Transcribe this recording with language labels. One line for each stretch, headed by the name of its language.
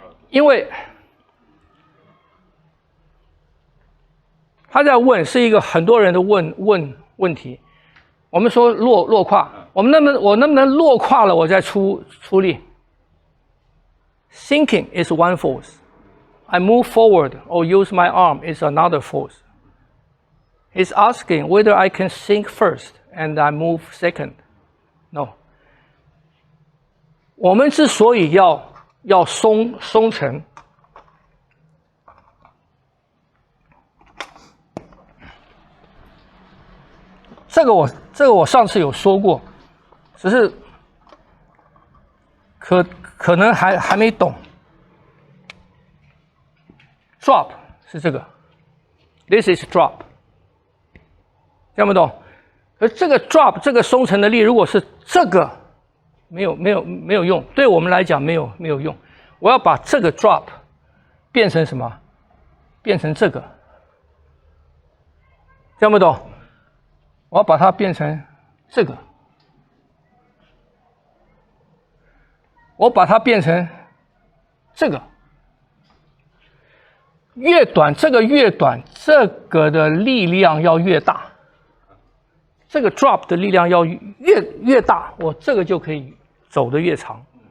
Chinese: 因为他在问是一个很多人的问题。我们说落胯，我能不能落胯了我再出力 ？
English: Sinking is one force. I move forward or use my arm is another force. He's asking whether I can sink first and I move second. No.
Chinese: 我们之所以要松沉。这个我上次有说过，只是可能还没懂。 Drop 是这个 ，
English: This is drop，
Chinese: 听不懂？而这个 drop 这个松沉的力，如果是这个，没有用，对我们来讲没有用。我要把这个 drop 变成什么？变成这个，听不懂？我要把它变成这个，我把它变成这个，越短这个越短，这个的力量要越大，这个 drop 的力量要越大，我这个就可以走得越长。